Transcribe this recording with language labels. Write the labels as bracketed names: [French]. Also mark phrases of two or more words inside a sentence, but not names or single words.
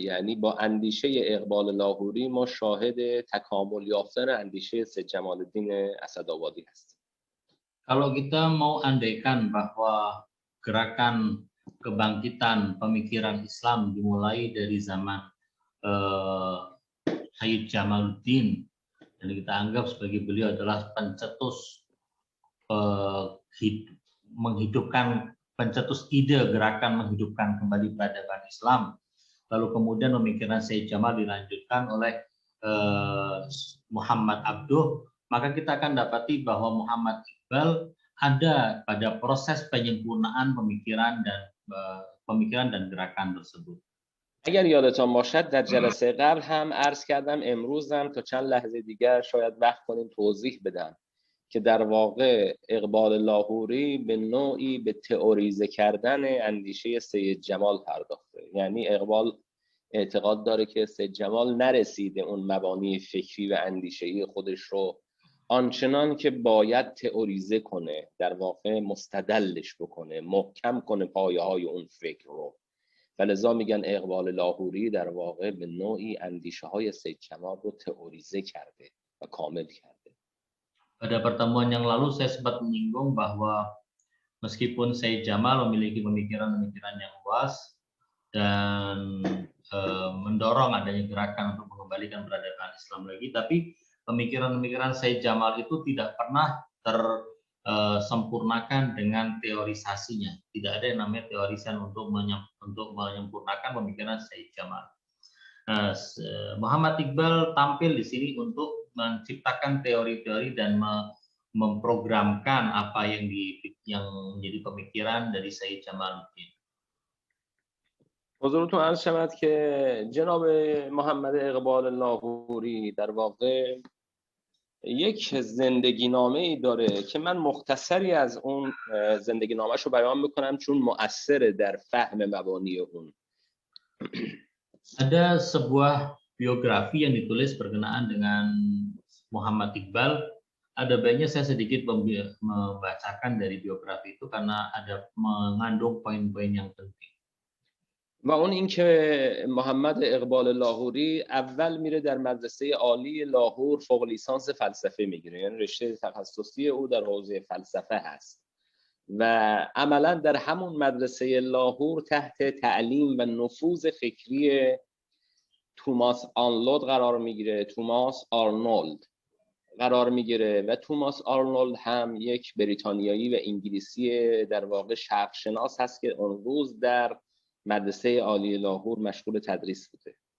[Persian] یعنی با اندیشه اقبال لاهوری ما شاهد تکامل یافتن اندیشه سید جمال الدین اسدآبادی هستیم. [Indonesian] Kalau kita mau andaikan bahwa gerakan kebangkitan pemikiran Islam dimulai dari zaman Sayyid Jamaluddin dan kita anggap sebagai beliau adalah pencetus pencetus ide gerakan menghidupkan kembali peradaban Islam. Lalu kemudian pemikiran Sayyid Jamal dilanjutkan oleh Muhammad Abduh, maka kita akan dapati bahwa Muhammad Iqbal ada pada proses penyempurnaan pemikiran dan gerakan tersebut. [Persian] اگر یادتان باشد در جلسه قبل هم عرض کردم، امروز هم تا چند لحظه دیگر شاید وقت کنیم توضیح بدم که در واقع اقبال لاهوری به نوعی به تئوریزه کردن اندیشه سید جمال پرداخته. یعنی اقبال اعتقاد داره که سید جمال نرسیده اون مبانی فکری و اندیشه‌ای خودش رو آنچنان که باید تئوریزه کنه، در واقع مستدلش بکنه، محکم کنه پایه‌های اون فکر رو. و لذا میگن اقبال لاهوری در واقع به نوعی اندیشه‌های سید جمال رو تئوریزه کرده و کامل کرده. [Indonesian] Pada pertemuan yang lalu saya sempat menyinggung bahwa meskipun Said Jamal memiliki pemikiran-pemikiran yang luas dan mendorong adanya gerakan untuk mengembalikan peradaban Islam lagi, tapi pemikiran-pemikiran Said Jamal itu tidak pernah tersempurnakan dengan teorisasinya. Tidak ada yang namanya teorisan untuk menyempurnakan pemikiran Said Jamal. Nah, Muhammad Iqbal tampil di sini untuk menciptakan teori-teori dan memprogramkan apa yang menjadi pemikiran dari Said Jamaluddin. [Persian] حضورتون عرض شود که جناب محمد اقبال لاهوری در واقع یک زندگی نامه ای داره که من مختصری از اون زندگی نامه‌اش رو بیان میکنم چون مؤثره در فهم مبانی اون. [Indonesian] Ada sebuah biografi yang ditulis berkenaan dengan Muhammad Iqbal. Ada baiknya saya sedikit membacakan dari biografi itu karena ada mengandung poin-poin yang penting. [Persian] و اون این که محمد اقبال لاهوری اول میره در مدرسه عالی لاهور فوق لیسانس فلسفه میگیره، یعنی رشته تخصصی او در حوزه فلسفه هست و عملا در همون مدرسه لاهور تحت تعلیم و نفوذ فکری توماس آرنولد قرار میگیره، توماس آرنولد قرار میگیره و توماس آرنولد هم یک بریتانیایی و انگلیسی در واقع شرق شناس هست که اون روز در مدرسه عالی لاهور مشغول تدریس بوده.